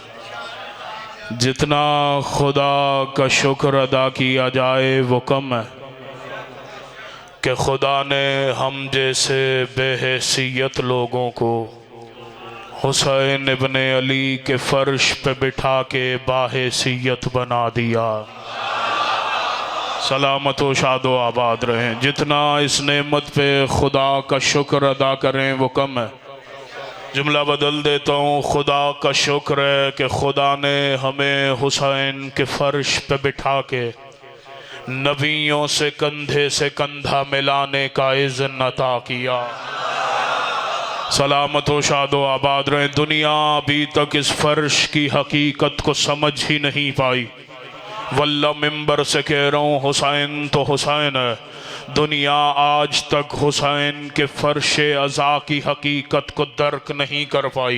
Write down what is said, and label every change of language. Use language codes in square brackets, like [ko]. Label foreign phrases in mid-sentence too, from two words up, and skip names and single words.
[ur] جتنا خدا کا شکر ادا کیا جائے وہ کم ہے کہ خدا نے ہم جیسے بے حیثیت لوگوں کو حسین ابن علی کے فرش پہ بٹھا کے باحیثیت بنا دیا۔ سلامت و شاد و آباد رہیں۔ جتنا اس نعمت پہ خدا کا شکر ادا کریں وہ کم ہے۔ جملہ بدل دیتا ہوں، خدا کا شکر ہے کہ خدا نے ہمیں حسین کے فرش پہ بٹھا کے نبیوں سے کندھے سے کندھا ملانے کا اذن عطا کیا۔ سلامت و شاد و آباد رہیں۔ دنیا ابھی تک اس فرش کی حقیقت کو سمجھ ہی نہیں پائی۔ واللہ ممبر سے کہہ رہا ہوں، حسین تو حسین ہے۔ دنیا آج تک حسین کے فرش عزا کی حقیقت کو درک نہیں کر پائی۔